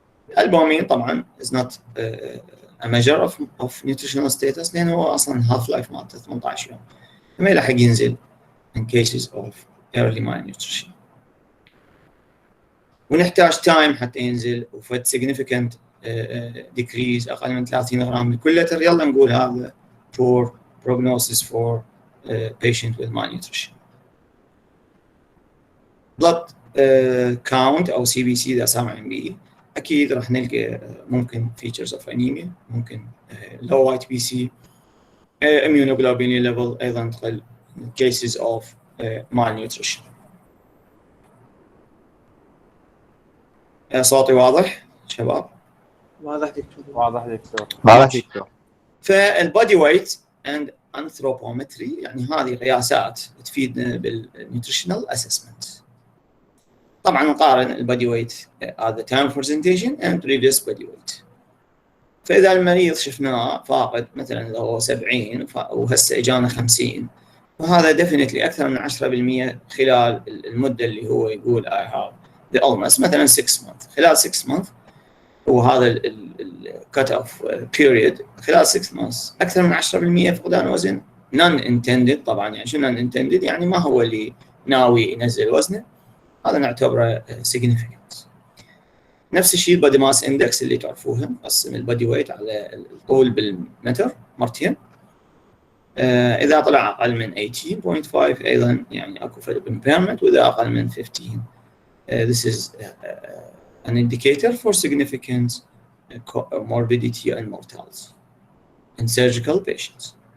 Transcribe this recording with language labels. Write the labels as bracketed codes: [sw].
[ar] الألبومين طبعا [en] is not a measure of nutritional status [ar] لأنه هو أصلا half life مالته 18 يوم، فما يلحق ينزل [en] in cases of early malnutrition. [ar] ونحتاج تايم حتى ينزل، وفد [en] significant decrease [ar] أقل من 30 غرام من كل لتر، يلا نقول هذا [en] for prognosis for patient with malnutrition. blood count أو CBC إذا سامعين به، [ar] أكيد راح نلقى ممكن [en] features of anemia، ممكن low white BC، immunoglobulin level أيضا تقل cases of malnutrition. [ar] صوتي واضح شباب؟ واضح دكتور. واضح دكتور. واضح دكتور. فالبودي ويت اند انثروبومتري يعني هذه قياسات تفيدنا بالنيوتريشنال اسسمنت. طبعا نقارن البودي ويت [en] at the time of presentation and previous body weight. [ar] فاذا المريض شفناه فاقد مثلا اذا هو 70 وهسه اجانا 50، فهذا definitely اكثر من 10% خلال المده اللي هو يقول [en] I have the illness، [ar] مثلا 6 months. خلال 6 months وهذا الكت اوف بيريد، خلال 6 months اكثر من 10% فقدان وزن نون انتندد. طبعا يعني شنو نون انتندد؟ يعني ما هو اللي ناوي ينزل وزنه، هذا نعتبره significant. نفس الشيء البودي ماس اندكس اللي تعرفوها، نقسم البودي ويت على الطول بالمتر مرتين. اذا طلع اقل من 18.5 ايضا يعني اكو فرق [en] impairment، [ar] واذا اقل من 15 [en] this is an indicator for significant morbidity and mortality in surgical patients.